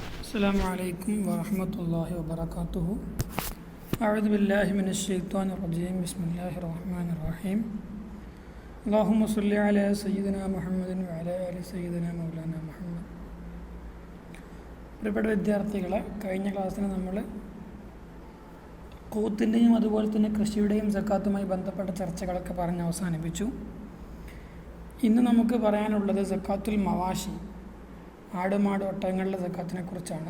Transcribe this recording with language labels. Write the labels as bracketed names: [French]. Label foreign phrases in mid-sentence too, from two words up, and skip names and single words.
[Arabic] السلام عليكم ورحمة الله وبركاته. أعوذ بالله من الشيطان الرجيم. بسم الله الرحمن الرحيم. اللهم صل على سيدنا محمد وعلى آل سيدنا مولانا മുഹമ്മദ്. [Malayalam] പ്രിയപ്പെട്ട വിദ്യാർത്ഥികളെ, കഴിഞ്ഞ ക്ലാസ്സിൽ നമ്മൾ ഖൂത്തിൻ്റെയും അതുപോലെ തന്നെ കൃഷിയുടെയും സക്കാത്തുമായി ബന്ധപ്പെട്ട ചർച്ചകളൊക്കെ പറഞ്ഞ് അവസാനിപ്പിച്ചു. ഇന്ന് നമുക്ക് പറയാനുള്ളത് [Arabic] زكاة المواشي, [Malayalam] ആടുമാട് ഒട്ടകങ്ങളുടെ സക്കാത്തിനെ കുറിച്ചാണ്.